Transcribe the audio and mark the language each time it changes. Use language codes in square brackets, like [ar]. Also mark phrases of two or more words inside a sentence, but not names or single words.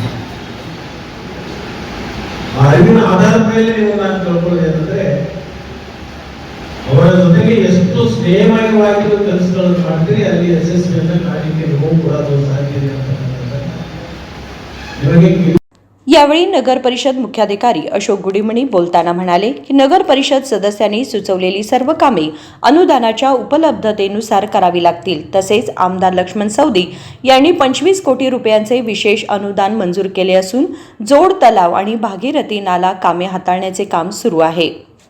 [kn] ಆ ಅರಿವಿನ ಆಧಾರದ ಮೇಲೆ ನೀವು ನಾನು ತಿಳ್ಕೊಳ್ಳೋದೇನೆಂದ್ರೆ ಅವರ ಜೊತೆಗೆ ಎಷ್ಟು ಸ್ನೇಹಮಯವಾಗಿ ಕೆಲಸಗಳನ್ನು ಮಾಡ್ತೀರಿ ಅಲ್ಲಿ ಯಶಸ್ವಿಯನ್ನು ಕಾಣಲಿಕ್ಕೆ ನೀವು ಕೂಡ ಅದು ಸಾಧ್ಯ ಇದೆ ಅಂತಕ್ಕಂಥದ್ದನ್ನ ನಿಮಗೆ. [mr] यावेळी नगर परिषद मुख्याधिकारी अशोक गुडीमणी बोलताना म्हणाले की नगर परिषद सदस्यांनी सुचवलेली सर्व कामे अनुदानाच्या उपलब्धतेनुसार करावी लागतील. तसेच आमदार लक्ष्मण सवदी यांनी 25 कोटी रुपयांचे विशेष अनुदान मंजूर केले असून जोड तलाव आणि भागीरथी नाला कामे हाताळण्याचे काम सुरू आहे.